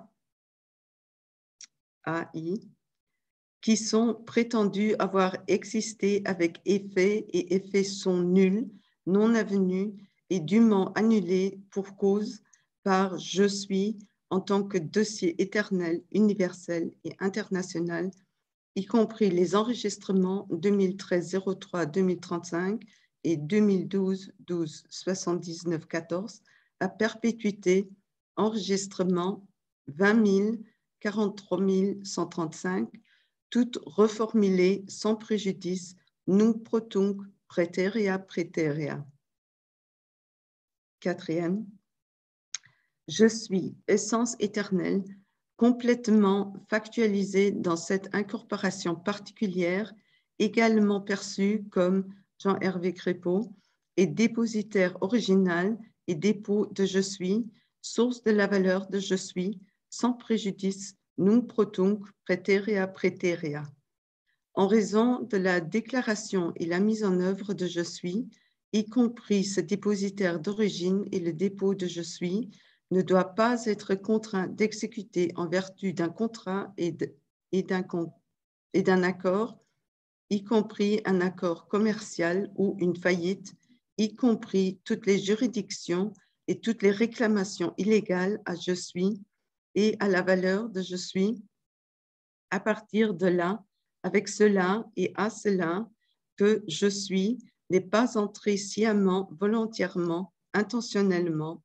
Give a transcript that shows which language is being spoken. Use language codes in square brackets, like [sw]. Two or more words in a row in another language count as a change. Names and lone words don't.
[fr] AI, qui sont prétendus avoir existé avec effet et effets sont nuls, non avenus et dûment annulés pour cause par je suis en tant que dossier éternel, universel et international, y compris les enregistrements 2013-03-2035 et 2012-12-79-14 à perpétuité, enregistrement 20 000, 43 135, toutes reformulées sans préjudice, [la] nunc pro tunc praeterea praeterea. [fr] Quatrième, je suis essence éternelle, complètement factualisée dans cette incorporation particulière, également perçue comme Jean-Hervé Crépeau, et dépositaire original et dépôt de je suis, source de la valeur de je suis, sans préjudice, [la] nunc pro tunc praeterea praeterea. [fr] En raison de la déclaration et la mise en œuvre de je suis, y compris ce dépositaire d'origine et le dépôt de je suis, ne doit pas être contraint d'exécuter en vertu d'un contrat et d'un accord, y compris un accord commercial ou une faillite, y compris toutes les juridictions et toutes les réclamations illégales à je suis et à la valeur de je suis, à partir de là, avec cela et à cela, que je suis n'est pas entré sciemment, volontairement, intentionnellement.